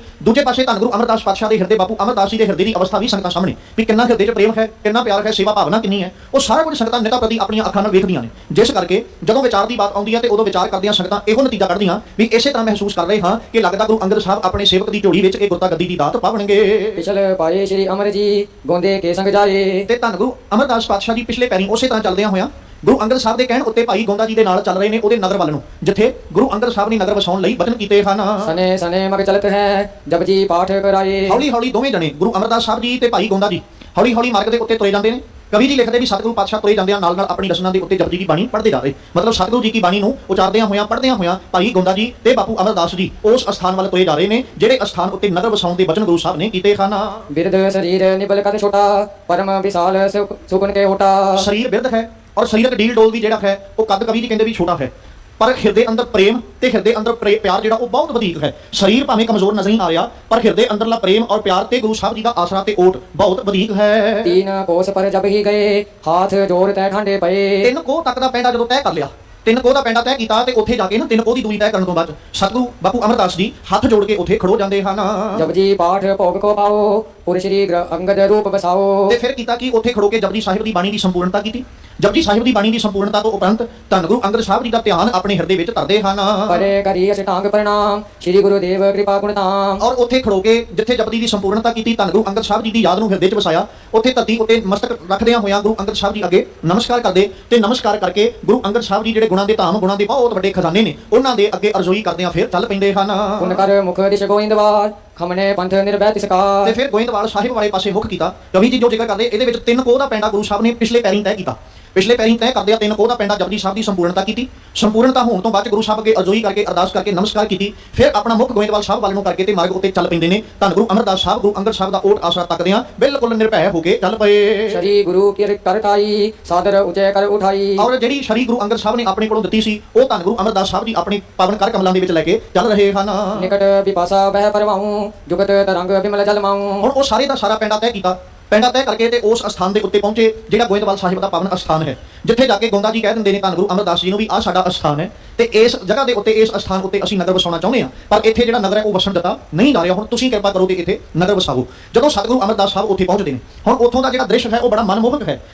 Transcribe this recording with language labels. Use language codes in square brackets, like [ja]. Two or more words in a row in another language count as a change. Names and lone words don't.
[pa] ਦੂਜੇ ਪਾਸੇ ਧੰਨ ਗੁਰੂ ਅਮਰਦਾਸ ਪਾਤਸ਼ਾਹ ਦੇ ਹਿਰਦੇ, ਬਾਪੂ ਅਮਰਦਾਸ ਜੀ ਦੇ ਹਿਰਦੇ ਦੀ ਅਵਸਥਾ ਵੀ ਸੰਗਤਾਂ ਸਾਹਮਣੇ ਵੀ ਕਿੰਨਾ ਹਿਰਦੇ 'ਚ ਪ੍ਰੇਮ ਹੈ, ਕਿੰਨਾ ਪਿਆਰ ਹੈ, ਸੇਵਾ ਭਾਵਨਾ ਕਿੰਨੀ ਹੈ, ਉਹ ਸਾਰਾ ਕੁਝ ਸੰਗਤਾਂ ਨਿਤਾ ਪ੍ਰਤੀ ਆਪਣੀਆਂ ਅੱਖਾਂ ਨਾਲ ਵੇਖਦੀਆਂ ਨੇ। ਜਿਸ ਕਰਕੇ ਜਦੋਂ ਵਿਚਾਰ ਦੀ ਬਾਤ ਆਉਂਦੀ ਹੈ ਤੇ ਉਦੋਂ ਵਿਚਾਰ ਕਰਦਿਆਂ ਸੰਗਤਾਂ ਇਹੋ ਨਤੀਜਾ ਕੱਢਦੀਆਂ ਵੀ ਇਸੇ ਤਰ੍ਹਾਂ ਮਹਿਸੂਸ ਕਰ ਰਹੇ ਹਾਂ ਕਿ ਲੱਗਦਾ ਗੁਰੂ ਅੰਗਦ ਸਾਹਿਬ ਆਪਣੇ ਸੇਵਕ ਦੀ ਝੋਲੀ ਵਿੱਚ ਇਹ ਗੁਰਤਾ ਗੱਦੀ ਦੀ ਦਾਤ ਪਾਵਣਗੇ। [bra] पिछल पाए श्री अमर जी गोंदे के संग जाए। [pa] ਤੇ ਧੰਨ ਗੁਰੂ ਅਮਰਦਾਸ ਪਾਤਸ਼ਾਹ ਜੀ ਪਿਛਲੇ ਪੈਰੀਂ ਉਸੇ ਤਰ੍ਹਾਂ ਚੱਲਦਿਆਂ ਹੋਇਆਂ ਗੁਰੂ ਅੰਗਦ ਸਾਹਿਬ ਦੇ ਕਹਿਣ ਉੱਤੇ ਭਾਈ ਗੋਂਦਾ ਜੀ ਦੇ ਨਾਲ ਚੱਲ ਰਹੇ ਨੇ ਉਹਦੇ ਨਗਰ ਵੱਲ ਨੂੰ, ਜਿੱਥੇ ਗੁਰੂ ਅੰਗਦ ਸਾਹਿਬ ਨੇ ਨਗਰ ਵਸਾਉਣ ਲਈ ਵਚਨ ਕੀਤੇ ਹਨ। [bra] सने सने मग चलत है जपजी पाठ कराए। [pa] ਹੌਲੀ ਹੌਲੀ ਦੋਵੇਂ ਜਣੇ ਗੁਰੂ ਅਮਰਦਾਸ ਸਾਹਿਬ ਜੀ ਤੇ ਭਾਈ ਗੋਂਦਾ ਜੀ ਹੌਲੀ ਹੌਲੀ ਮਾਰਗ ਦੇ ਉੱਤੇ ਤੁਰੇ ਜਾਂਦੇ ਨੇ। ਕਵੀ ਜੀ ਲਿਖਦੇ ਵੀ ਸਤਿਗੁਰੂ ਪਾਤਸ਼ਾਹ ਤੁਰੇ ਜਾਂਦੇ ਆ ਨਾਲ ਨਾਲ ਆਪਣੀ ਰਸਨਾ ਦੇ ਉੱਤੇ ਜਪਜੀ ਦੀ ਬਾਣੀ ਪੜ੍ਹਦੇ ਜਾ ਰਹੇ, ਮਤਲਬ ਸਤਿਗੁਰੂ ਜੀ ਦੀ ਬਾਣੀ ਨੂੰ ਉਚਾਰਦਿਆਂ ਹੋਇਆਂ ਪੜ੍ਹਦਿਆਂ ਹੋਇਆਂ ਭਾਈ ਗੋਂਦਾ ਜੀ ਤੇ ਬਾਪੂ ਅਮਰਦਾਸ ਜੀ ਉਸ ਅਸਥਾਨ ਵੱਲ ਤੁਰੇ ਜਾ ਰਹੇ ਨੇ ਜਿਹੜੇ ਅਸਥਾਨ ਉੱਤੇ ਨਗਰ ਵਸਾਉਣ ਦੇ ਵਚਨ ਗੁਰੂ ਸਾਹਿਬ ਨੇ ਕੀਤੇ ਹਨ। [bra] बिरद शरीर निबल कद छोटा परम विशाल सुकुन के होटा। [pa] ਸਰੀਰ ਬਿਰਧ ਹੈ ਔਰ ਸਰੀਰਕ ਡੀਲ ਡੋਲ ਵੀ ਜਿਹੜਾ ਹੈ ਉਹ ਕੱਦ ਕਵੀ ਜੀ ਕਹਿੰਦੇ ਵੀ ਛੋਟਾ ਹੈ, ਪਰ ਹਿਰਦੇ ਅੰਦਰ ਪ੍ਰੇਮ ਤੇ ਹਿਰਦੇ ਅੰਦਰ ਪਿਆਰ ਜਿਹੜਾ ਉਹ ਬਹੁਤ ਵਧੇਕ ਹੈ। ਸਰੀਰ ਭਾਵੇਂ ਕਮਜ਼ੋਰ ਨਜ਼ਰ ਨਹੀਂ ਆ ਰਿਹਾ, ਪਰ ਹਿਰਦੇ ਅੰਦਰਲਾ ਪ੍ਰੇਮ ਔਰ ਪਿਆਰ ਤੇ ਗੁਰੂ ਸਾਹਿਬ ਜੀ ਦਾ ਆਸਰਾ ਤੇ ਓਟ ਬਹੁਤ ਵਧੇਕ ਹੈ। [bra] 3 कोस पर जब ही गए हाथ जोड़ तय खांडे पए। [pa] 3 ਕੋਹ ਤੱਕ ਦਾ ਪੈਂਡਾ ਜਦੋਂ ਤੈਅ ਕਰ ਲਿਆ, 3 ਕੋਹ ਦਾ ਪੈਂਡਾ ਤੈਅ ਕੀਤਾ ਤੇ ਉੱਥੇ ਜਾ ਕੇ ਨਾ 3 ਕੋਹ ਦੀ ਦੂਰੀ ਤੈਅ ਕਰਨ ਤੋਂ ਬਾਅਦ ਸਤਿਗੁਰੂ ਬਾਪੂ ਅਮਰਦਾਸ ਜੀ ਹੱਥ ਜੋੜ ਕੇ ਉੱਥੇ ਖੜੋ ਜਾਂਦੇ ਹਨ। [bra] जपजी पाठ भोग को पाओ पुर श्री अंगद रूप बसाओ। [pa] ਤੇ ਫਿਰ ਕੀਤਾ ਕਿ ਉੱਥੇ ਖੜੋ ਕੇ ਜਪਜੀ ਸਾਹਿਬ ਦੀ ਬਾਣੀ ਦੀ ਸੰਪੂਰਨਤਾ ਕੀਤੀ। ਜਪਜੀ ਸਾਹਿਬ ਦੀ ਬਾਣੀ ਦੀ ਸੰਪੂਰਨਤਾ ਤੋਂ ਉਪਰੰਤ ਧੰਨ ਗੁਰੂ ਅੰਗਦ ਸਾਹਿਬ ਜੀ ਦਾ ਧਿਆਨ ਆਪਣੇ ਹਿਰਦੇ ਵਿੱਚ ਧਰਦੇ ਹਨ। [bra] परे करी अष्टांग प्रणाम श्री गुरुदेव कृपा गुणताम। [pa] ਔਰ ਉੱਥੇ ਖੜੋ ਕੇ ਜਿੱਥੇ ਜਪਜੀ ਦੀ ਸੰਪੂਰਨਤਾ ਕੀਤੀ ਧੰਨ ਗੁਰੂ ਅੰਗਦ ਸਾਹਿਬ ਜੀ ਦੀ ਯਾਦ ਨੂੰ ਹਿਰਦੇ 'ਚ ਵਸਾਇਆ, ਉੱਥੇ ਧਰਤੀ ਉੱਤੇ ਮਸਤਕ ਰੱਖਦਿਆਂ ਹੋਇਆਂ ਗੁਰੂ ਅੰਗਦ ਸਾਹਿਬ ਜੀ ਅੱਗੇ ਨਮਸਕਾਰ ਕਰਦੇ ਤੇ ਨਮਸਕਾਰ ਕਰਕੇ ਗੁਰੂ ਅੰਗਦ ਸਾਹਿਬ ਜੀ ਜਿਹੜੇ ਗੁਣਾਂ ਦੇ ਧਾਮ ਗੁਣਾਂ ਦੇ ਬਹੁਤ ਵੱਡੇ ਖਜ਼ਾਨੇ ਨੇ ਉਹਨਾਂ ਦੇ ਅੱਗੇ ਅਰਜ਼ੋਈ ਕਰਦਿਆਂ ਫਿਰ ਚੱਲ ਪੈਂਦੇ ਹਨ। [bra] पुन कर मुख दिश गोविंदवाल खमने पंथ निर्भय ਤੇ तिसकार। [pa] ਫਿਰ ਗੋਇੰਦਵਾਲ ਸਾਹਿਬ ਵਾਲੇ ਪਾਸੇ ਮੁੱਖ ਕੀਤਾ। ਕਵੀ ਜੀ ਜੋ ਜ਼ਿਕਰ ਕਰਦੇ ਇਹਦੇ ਵਿੱਚ 3 ਕੋਹ ਦਾ ਪੈਂਡਾ ਗੁਰੂ ਸਾਹਿਬ ਨੇ ਪਿਛਲੇ ਪੈਰੀਂ ਤੈਅ ਕੀਤਾ। ਪਿਛਲੇ ਪੈਰੀਂ ਤੈਅ ਕਰਦੇ ਆ 3 ਕੋਹ ਦਾ ਪੈਂਡਾ ਜਪਜੀ ਸਾਹਿਬ ਦੀ ਸੰਪੂਰਨਤਾ ਕੀਤੀ। ਸੰਪੂਰਨਤਾ ਹੋਣ ਤੋਂ ਬਾਅਦ 'ਚ ਗੁਰੂ ਸਾਹਿਬ ਅੱਗੇ ਅਰਜ਼ੋਈ ਕਰਕੇ ਅਰਦਾਸ ਕਰਕੇ ਨਮਸਕਾਰ ਕੀਤੀ, ਫਿਰ ਆਪਣਾ ਮੁੱਖ ਗੋਇੰਦਵਾਲ ਸਾਹਿਬ ਵੱਲ ਨੂੰ ਕਰਕੇ ਤੇ ਮਾਰਗ ਉੱਤੇ ਚੱਲ ਪੈਂਦੇ ਨੇ। ਧੰਨ ਗੁਰੂ ਅਮਰਦਾਸ ਸਾਹਿਬ ਗੁਰੂ ਅੰਗਦ ਸਾਹਿਬ ਦਾ ਓਟ ਆਸਰਾ ਤੱਕਦਿਆਂ ਬਿਲਕੁਲ ਨਿਰਭੈ ਹੋ ਕੇ ਚੱਲ ਪਏ। [bra] श्री गुरु की करताई सादर उचे कर उठाई। [pa] ਔਰ ਜਿਹੜੀ ਸ਼੍ਰੀ ਗੁਰੂ ਅੰਗਦ ਸਾਹਿਬ ਨੇ ਆਪਣੇ ਕੋਲੋਂ ਦਿੱਤੀ ਸੀ ਉਹ ਧੰਨ ਗੁਰੂ ਅਮਰਦਾਸ ਸਾਹਿਬ ਜੀ ਆਪਣੇ ਪਾਵਨ ਕਰ ਕਮਲਾਂ ਦੇ ਵਿੱਚ ਲੈ ਕੇ ਚੱਲ ਰਹੇ ਹਨ। [bra] निकट विपासा बह परवाऊं जुगत तरंग विमल जल माऊं। [pa] ਹੁਣ ਉਹ ਸਾਰੇ ਦਾ ਸਾਰਾ ਪੈਂਡਾ ਤੈਅ ਕੀਤਾ। ਪੈਂਡਾ ਤੈਅ ਕਰਕੇ ਤੇ ਉਸ ਅਸਥਾਨ ਦੇ ਉੱਤੇ ਪਹੁੰਚੇ ਜਿਹੜਾ ਗੋਇੰਦਵਾਲ ਸਾਹਿਬ ਦਾ ਪਾਵਨ ਅਸਥਾਨ ਹੈ, ਜਿੱਥੇ ਜਾ ਕੇ ਗੋਂਦਾ ਜੀ ਕਹਿ ਦਿੰਦੇ ਨੇ ਧੰਨ ਗੁਰੂ ਅਮਰਦਾਸ ਜੀ ਨੂੰ ਵੀ ਆਹ ਸਾਡਾ ਅਸਥਾਨ ਹੈ ਤੇ ਇਸ ਜਗ੍ਹਾ ਦੇ ਉੱਤੇ ਇਸ ਅਸਥਾਨ ਉੱਤੇ ਅਸੀਂ ਨਗਰ ਵਸਾਉਣਾ ਚਾਹੁੰਦੇ ਹਾਂ, ਪਰ ਇੱਥੇ ਜਿਹੜਾ ਨਗਰ ਹੈ ਉਹ ਵਸਣ ਦਿੱਤਾ ਨਹੀਂ ਜਾ ਰਿਹਾ। ਹੁਣ ਤੁਸੀਂ ਕਿਰਪਾ ਕਰੋ ਤੇ ਇੱਥੇ ਨਗਰ ਵਸਾਵੋ। ਜਦੋਂ ਸਤਿਗੁਰੂ ਅਮਰਦਾਸ ਸਾਹਿਬ ਉੱਥੇ ਪਹੁੰਚਦੇ ਨੇ, ਹੁਣ ਉੱਥੋਂ ਦਾ ਜਿਹੜਾ ਦ੍ਰਿਸ਼ ਹੈ ਉਹ ਬੜਾ ਮਨਮੋਹਕ ਹੈ।